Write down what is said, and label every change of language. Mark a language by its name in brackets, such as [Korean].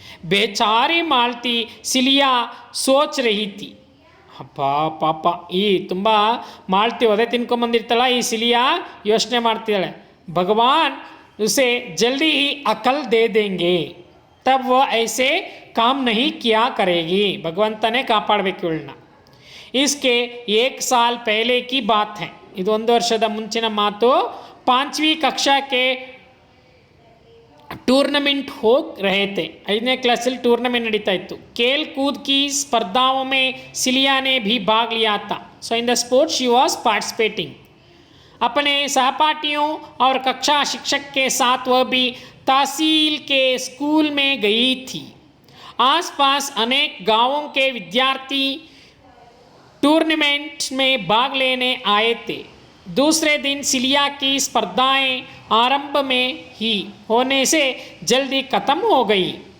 [Hindi] ಬೇಚಾರಿ Malti cilia Soch ರಹಿ Thi, [Kannada] ಅಪ್ಪ ಪಾಪ ಈ ತುಂಬ ಮಾಲ್ತಿ ಒದೆ ತಿನ್ಕೊಂಬಂದಿರ್ತಾಳ, ಈ ಸಿಲಿಯಾ ಯೋಚನೆ ಮಾಡ್ತಿದ್ದಾಳೆ, [Hindi] ಭಗವಾನ್ उसे जल्दी ही अकल दे देंगे तब वह ऐसे काम नहीं किया करेगी. [Kannada] ಭಗವಂತನೇ ಕಾಪಾಡಬೇಕು ಇವಳನ್ನ. [Hindi] इसके 1 साल पहले की बात है, [Kannada] ಇದು 1 ವರ್ಷದ ಮುಂಚಿನ ಮಾತು. [Hindi] 5वीं कक्षा के टूर्नामेंट हो रहे थे, [Kannada] 5ನೇ ಕ್ಲಾಸಲ್ಲಿ ಟೂರ್ನಮೆಂಟ್ ನಡೀತಾ ಇತ್ತು. [Hindi] खेल कूद की स्पर्धाओं में सिलिया ने भी भाग लिया था. [English] so in the sport she was participating. [Hindi] अपने सहपाठियों और कक्षा शिक्षक के साथ वह भी तहसील के स्कूल में गई थी. आसपास अनेक गांवों के विद्यार्थी टूर्नामेंट में भाग लेने आए थे. दूसरे दिन सिलिया की स्पर्धाएं आरंभ में ही होने से जल्दी ख़त्म हो गई.